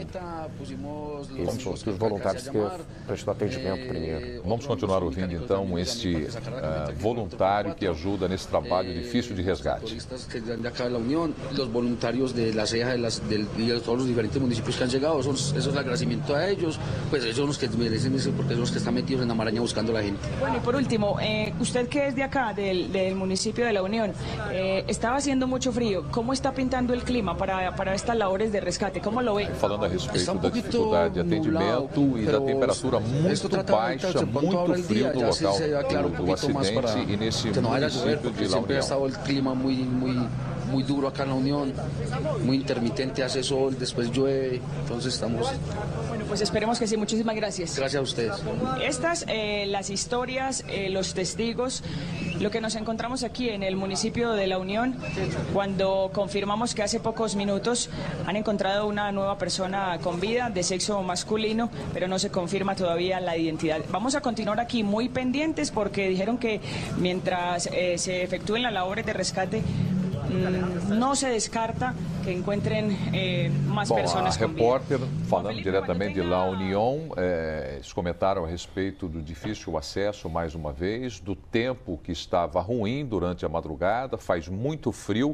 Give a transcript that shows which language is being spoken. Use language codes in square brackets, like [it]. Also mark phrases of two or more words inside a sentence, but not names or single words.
[pt] Esses foram os voluntários que prestou atendimento primeiro. Vamos continuar ouvindo então este voluntário que ajuda nesse trabalho difícil de resgate. Os voluntários da CEA de todos os diferentes municípios que han chegado, [es] eso es el agradecimiento a ellos, pues ellos son los que merecen eso porque son los que están metidos en la maraña buscando a la gente. Bueno, y por último, usted que es de acá, del municipio de La Unión, estaba haciendo mucho frío, ¿cómo está pintando el clima para estas labores de rescate? ¿Cómo lo ve? [pt] Falando a respeito da dificuldade de atendimento e da temperatura muito baixa, muito frio do local do acidente e nesse município de La Unión. [es] Siempre ha estado el clima muy duro acá en La Unión, muy intermitente, hace sol, después llueve, entonces estamos... Bueno, pues esperemos que sí. Muchísimas gracias. Gracias a ustedes. Estas, las historias, los testigos, lo que nos encontramos aquí en el municipio de La Unión, cuando confirmamos que hace pocos minutos han encontrado una nueva persona con vida de sexo masculino, pero no se confirma todavía la identidad. Vamos a continuar aquí muy pendientes porque dijeron que mientras se efectúen las labores de rescate, [pt] não se descarta que encontrem mais pessoas com vida. A repórter, falando diretamente de La Unión, eles comentaram a respeito do difícil acesso, mais uma vez, do tempo que estava ruim durante a madrugada, faz muito frio.